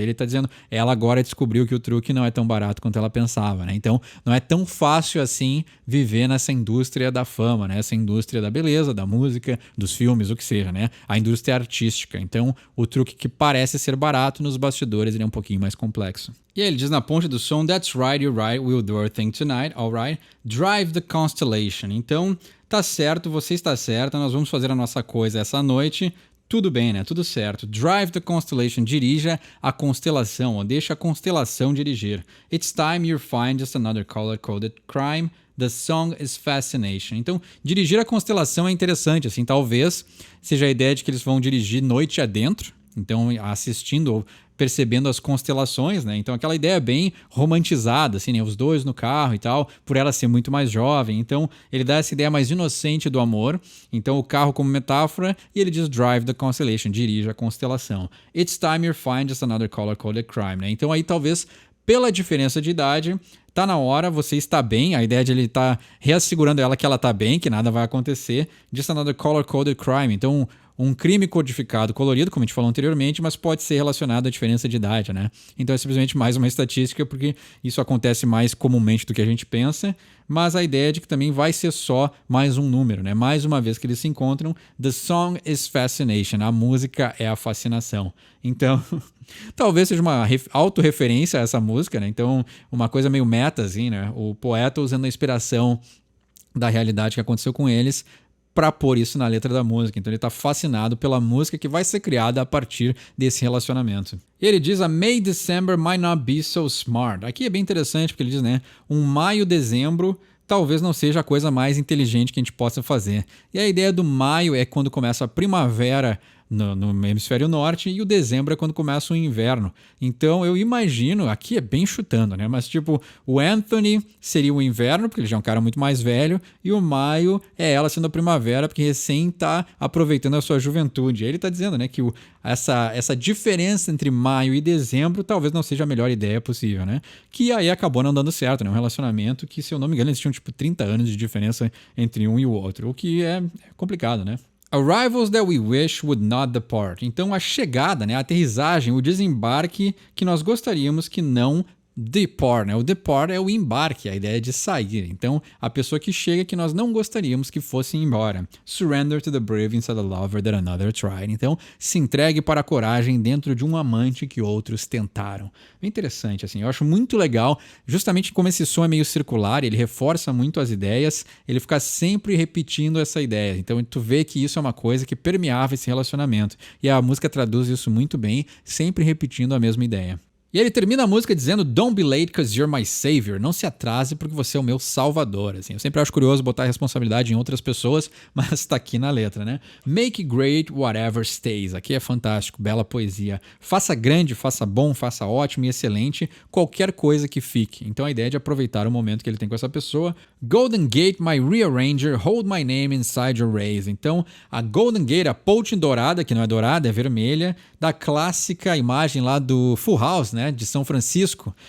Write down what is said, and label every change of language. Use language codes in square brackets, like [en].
[pt] Ele está dizendo, ela agora descobriu que o truque não é tão barato quanto ela pensava, né? Então, não é tão fácil assim viver nessa indústria da fama, né? Essa indústria da beleza, da música, dos filmes, o que seja, né? A indústria artística. Então, o truque que parece ser barato nos bastidores, ele é um pouquinho mais complexo. E aí ele diz na ponte do som, [en] that's right, you're right, we'll do our thing tonight, alright, drive the constellation. [pt] Então, tá certo, você está certa, nós vamos fazer a nossa coisa essa noite, tudo bem, né? Tudo certo. [en] Drive the constellation, [pt] dirija a constelação, ou deixa a constelação dirigir. [en] It's time you find just another color-coded crime. The song is fascination. [pt] Então, dirigir a constelação é interessante, assim, talvez seja a ideia de que eles vão dirigir noite adentro, então assistindo ou percebendo as constelações, né? Então aquela ideia bem romantizada, assim, né? Os dois no carro e tal, por ela ser muito mais jovem. Então ele dá essa ideia mais inocente do amor. Então o carro como metáfora e ele diz [en] drive the constellation, [pt] dirija a constelação. [en] It's time you find just another color-coded crime, né? [pt] Então aí talvez pela diferença de idade, tá na hora, você está bem, a ideia de ele estar reassegurando ela que ela tá bem, que nada vai acontecer, [en] just another color-coded crime. [pt] Então um crime codificado colorido, como a gente falou anteriormente, mas pode ser relacionado à diferença de idade, né? Então é simplesmente mais uma estatística, porque isso acontece mais comumente do que a gente pensa, mas a ideia é de que também vai ser só mais um número, né? Mais uma vez que eles se encontram, [en] the song is fascination, [pt] a música é a fascinação. Então, talvez seja uma autorreferência a essa música, né? Então, uma coisa meio meta, assim, né? O poeta usando a inspiração da realidade que aconteceu com eles para pôr isso na letra da música. Então ele está fascinado pela música que vai ser criada a partir desse relacionamento. E ele diz, [en] a May December might not be so smart. [pt] Aqui é bem interessante porque ele diz, né, um maio-dezembro talvez não seja a coisa mais inteligente que a gente possa fazer. E a ideia do maio é quando começa a primavera no hemisfério norte e o dezembro é quando começa o inverno. Então eu imagino, aqui é bem chutando, né? Mas tipo, o Anthony seria o inverno, porque ele já é um cara muito mais velho, e o maio é ela sendo a primavera, porque recém tá aproveitando a sua juventude. E ele tá dizendo, né, que essa diferença entre maio e dezembro talvez não seja a melhor ideia possível, né? Que aí acabou não dando certo, né? Um relacionamento que, se eu não me engano, eles tinham tipo 30 anos de diferença entre um e o outro, o que é complicado, né? [en] Arrivals that we wish would not depart. [pt] Então a chegada, né, a aterrissagem, o desembarque que nós gostaríamos que não depart, né? O depart é o embarque, a ideia de sair. Então, a pessoa que chega que nós não gostaríamos que fosse embora. [en] Surrender to the brave instead of the lover that another tried. [pt] Então, se entregue para a coragem dentro de um amante que outros tentaram. É interessante, assim. Eu acho muito legal, justamente como esse som é meio circular, ele reforça muito as ideias, ele fica sempre repetindo essa ideia. Então, tu vê que isso é uma coisa que permeava esse relacionamento. E a música traduz isso muito bem, sempre repetindo a mesma ideia. E ele termina a música dizendo [en] "Don't be late cause you're my savior". [pt] Não se atrase porque você é o meu salvador. Assim, eu sempre acho curioso botar a responsabilidade em outras pessoas, mas tá aqui na letra, né? [en] Make great whatever stays. [pt] Aqui é fantástico, bela poesia. Faça grande, faça bom, faça ótimo e excelente qualquer coisa que fique. Então a ideia é de aproveitar o momento que ele tem com essa pessoa. [en] Golden Gate, my rearranger, hold my name inside your rays. [pt] Então a Golden Gate, a ponte dourada, que não é dourada, é vermelha, da clássica imagem lá do Full House, né? De São Francisco.